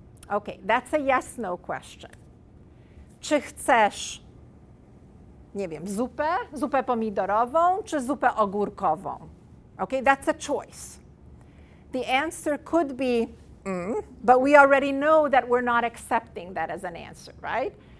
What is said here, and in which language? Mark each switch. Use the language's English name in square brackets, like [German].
[English] Okay, that's a yes-no question. [Polish] Czy chcesz, nie wiem, zupę pomidorową, czy zupę ogórkową? [English] Okay, that's a choice. The answer could be, but we already know that we're not accepting that as an answer, right?